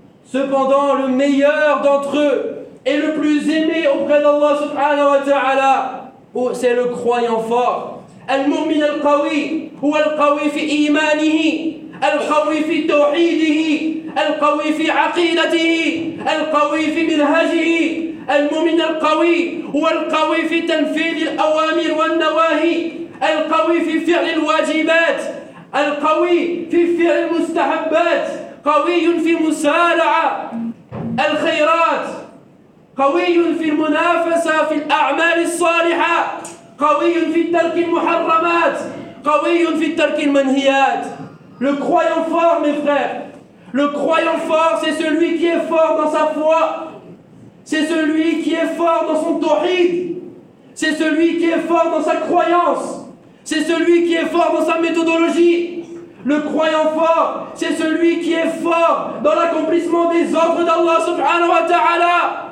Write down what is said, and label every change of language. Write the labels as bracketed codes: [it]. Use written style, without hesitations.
[fr] Cependant, le meilleur d'entre eux et le plus aimé auprès d'Allah subhanahu wa ta'ala, c'est le croyant fort. [ar] المؤمن القوي هو القوي في إيمانه، القوي في توحيده، القوي في عقيدته، القوي في منهجه. المؤمن القوي هو القوي في تنفيذ الأوامر والنواهي، القوي في فعل الواجبات، القوي في فعل المستحبات، قوي في مسارعة الخيرات، قوي في المنافسة في الأعمال الصالحة، قوي في ترك المحرمات، قوي في ترك المنهيات. [fr] Le croyant fort, mes frères, le croyant fort, c'est celui qui est fort dans sa foi, c'est celui qui est fort dans son tawhid, c'est celui qui est fort dans sa croyance, c'est celui qui est fort dans sa méthodologie. Le croyant fort, c'est celui qui est fort dans l'accomplissement des ordres d'Allah subhanahu wa ta'ala.